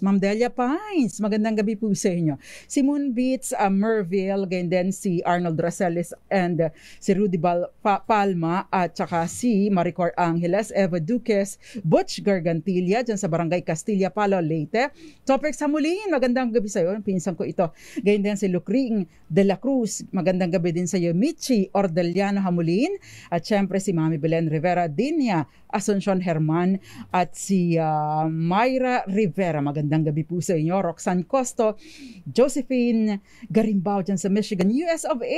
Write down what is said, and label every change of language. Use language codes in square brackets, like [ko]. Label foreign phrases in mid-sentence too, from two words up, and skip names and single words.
[tl] Ma'am Delia Pines, magandang gabi po sa inyo. Si Moon Beats, Merville, gayon din si Arnold Racelis and si Rudy Palma at saka si Maricor Angeles, Eva Duques, Butch Gargantilla dyan sa Barangay Castilla Palo, Leyte. Topic sa mulin, magandang gabi sa iyo. Pinsan ko ito. Gayon din si Lucring de la Cruz, magandang gabi din sa iyo. Michi Ordeliano Hamulin at syempre si Mami Belen Rivera Dinia, Asuncion Herman at si Myra Rivera. Magandang gabi po sa inyo. Roxanne Costo, Josephine Garimbao dyan sa Michigan, US of A.